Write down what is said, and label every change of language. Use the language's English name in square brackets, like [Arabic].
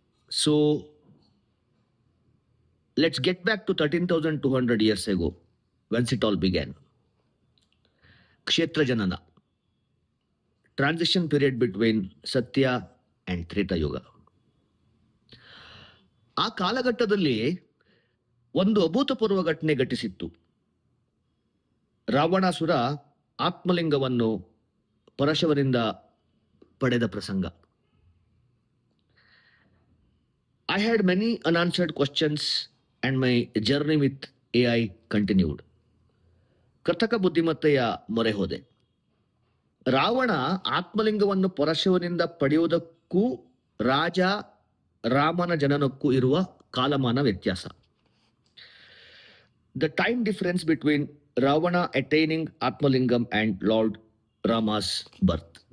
[English] So let's get back to 13,200 years ago, once it all began. Kshetra Janana, transition period between Satya and Treta Yuga. [Kannada] ಆ ಕಾಲಘಟ್ಟದಲ್ಲಿ ಒಂದು ಅಭೂತಪೂರ್ವ ಘಟನೆ ಘಟಿಸಿತ್ತು. ರಾವಣಾಸುರ ಆತ್ಮಲಿಂಗವನ್ನು ಪರಶುವರಿಂದ ಪಡೆದ ಪ್ರಸಂಗ. [English] I had many unanswered questions and my journey with AI continued. [Kannada] ಕೃತಕ ಬುದ್ಧಿಮತ್ತೆಯ ಮೊರೆ ಹೋದೆ. ರಾವಣ ಆತ್ಮಲಿಂಗವನ್ನು ಪರಶುವನಿಂದ ಪಡೆಯುವುದಕ್ಕೂ ರಾಜ ರಾಮನ ಜನನಕ್ಕೂ ಇರುವ ಕಾಲಮಾನ ವ್ಯತ್ಯಾಸ. [English] The time difference between Ravana attaining Atmalingam and Lord Rama's birth.